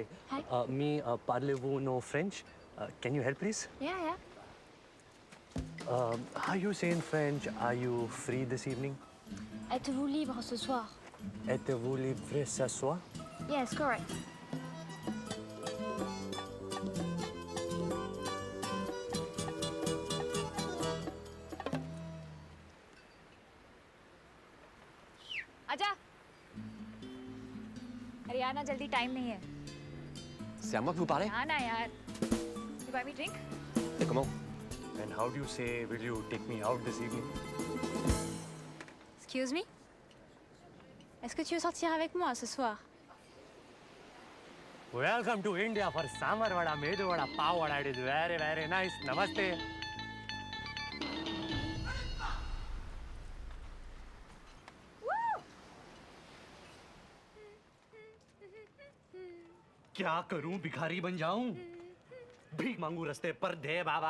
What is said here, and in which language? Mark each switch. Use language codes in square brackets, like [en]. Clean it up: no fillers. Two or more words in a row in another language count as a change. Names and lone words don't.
[en] Hi. Me, parlez-vous no French? Can you help, please? Yeah. How you say in French, are you free this evening? [fr] Êtes-vous libre ce soir? Êtes-vous libre ce soir? [en] Yes, correct. [hi] आजा। अरे यार ना जल्दी टाइम नहीं है। [fr] C'est à moi que vous parlez? [hi] हाँ ना यार। [en] You buy me drink? [fr] Comment? [en] And how do you say, will you take me out this evening? Excuse me? [fr] Est-ce que tu veux sortir avec moi ce soir? [en] Welcome to India for Samar Vada, Medu Vada, Pav Vada. It is very, very nice. Namaste. [hi] क्या करूं, भिखारी बन जाऊं? भीख मांगू रास्ते पर, दे बाबा।